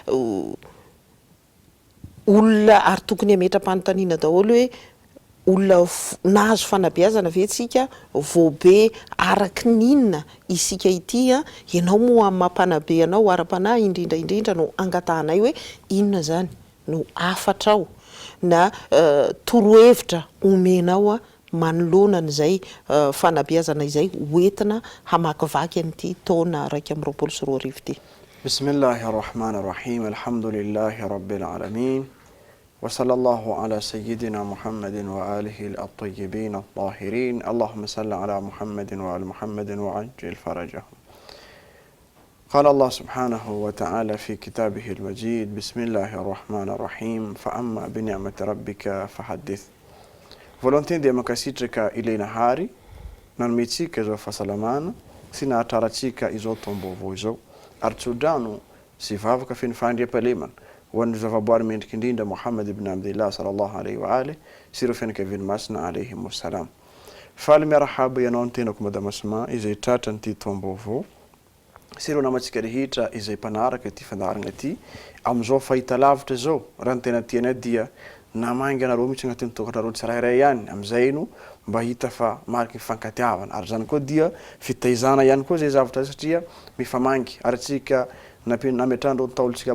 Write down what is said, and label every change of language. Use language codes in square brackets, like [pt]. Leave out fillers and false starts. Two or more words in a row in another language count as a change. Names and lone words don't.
[mg] olona ary tokony hametra-panontaniana daholo hoe olona nahazo fanabeazana ve tsika voabe araky ninona isika ity ianao moa amin'ny mampanabe anao ara-panahy indrindra no angatahanay hoe inona zany no afatrao na torohevitra omenao manoloana an'izay fanabeazana izay hoentina hamakivaky an'ity taona 2020 sy 2021 ity. [ar] بسم الله الرحمن الرحيم. الحمد لله رب العالمين. وصلى الله على سيدنا محمد وآله الطيبين الطاهرين. اللهم صل على محمد وعلى محمد وعجل فرجهم. قال الله سبحانه وتعالى في كتابه المجيد بسم الله الرحمن الرحيم فأما بنعمة ربك فحدث. [mg] Volonté dia makasitraka ilaina hary nanometsika izao fahasalamana sy nahatraratsika izao taom-baovao izao ary tsodrano sy vavaka feno fandriam-pahalemana ho an'ny zavaboary mendrika indrindra Muhammad ibn Abdillah [ar] صلى الله عليه وآله [mg] sy ireo fianakaviany masina [ar] عليهم السلام. [mg] Faly miarahaba ianao ny tenako Madama Asma izay tratra n'ity taom-baovao sy ireo namatsika rehetra izay mpanaraka ity fandaharana ity amin'izao fahita lavitra izao raha ny tena tiana dia namangy anareo mihitsy agnatin'ny tokantrareo tsirairay ihany amin'izay no mba hita fa mariky mifankatiavana ary zany koa dia fitaizana ihany koa zay zavatra satria mifamangy ary tsika nametrandreo ny taolontsika